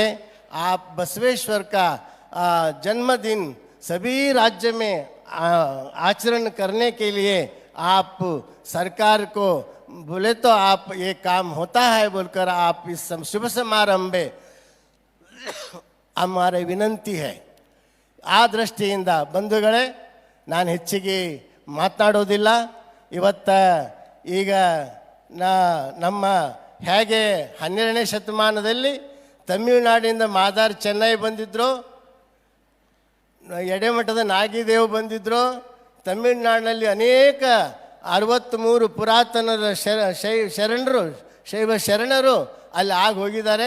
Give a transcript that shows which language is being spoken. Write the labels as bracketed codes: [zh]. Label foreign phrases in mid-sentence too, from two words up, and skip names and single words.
[hi] इसलिए आप बसवेश्वर का जन्मदिन सभी राज्य में आचरण करने के लिए आप सरकार को बोले तो आप ये काम होता है बोलकर आप इस शुभ समारंभ में हमारे विनंती है. [kn] ಆ ದೃಷ್ಟಿಯಿಂದ ಬಂಧುಗಳೇ, ನಾನು ಹೆಚ್ಚಿಗೆ ಮಾತನಾಡೋದಿಲ್ಲ. ಈಗ ನಮ್ಮ ಹೇಗೆ 12ನೇ ಶತಮಾನದಲ್ಲಿ ತಮಿಳುನಾಡಿನಿಂದ ಮಾದಾರ್ ಚೆನ್ನೈ ಬಂದಿದ್ರು, ಎಡೆಮಠದ ನಾಗಿದೇವ್ ಬಂದಿದ್ರು, ತಮಿಳುನಾಡಿನಲ್ಲಿ ಅನೇಕ 63 ಪುರಾತನರ ಶೈವ ಶರಣರು ಅಲ್ಲಿ ಆಗಿ ಹೋಗಿದ್ದಾರೆ.